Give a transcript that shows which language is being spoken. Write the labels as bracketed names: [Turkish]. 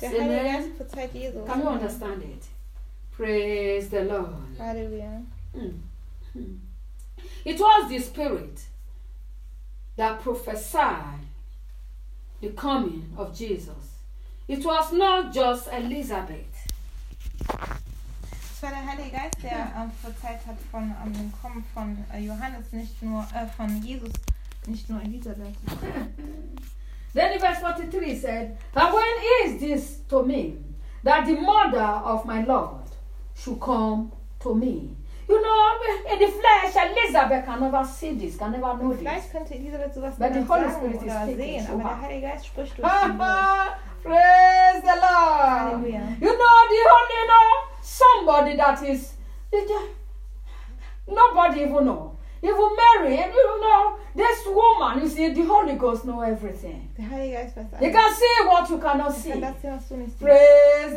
[English] Can you understand it? Praise the Lord. Hallelujah. It was the Spirit that prophesied the coming of Jesus. It was not just Elizabeth. [German] Es war der Heilige Geist, der verzeiht hat von dem Kommen von Johannes, nicht nur von Jesus, nicht nur Elisabeth. [English] Then in verse 43 said, "And when is this to me, that the mother of my Lord should come to me?" You know, in the flesh, Elizabeth can never see this, can never know this. [German] Vielleicht könnte Elisabeth sowas nicht sehen, aber der Heilige Geist spricht durch sie. [English] Praise the Lord! Hallelujah. You know, the only, you know, somebody that is, nobody even know. Even Mary, you know, this woman, you see, the Holy Ghost know everything. You can see what you cannot see. Praise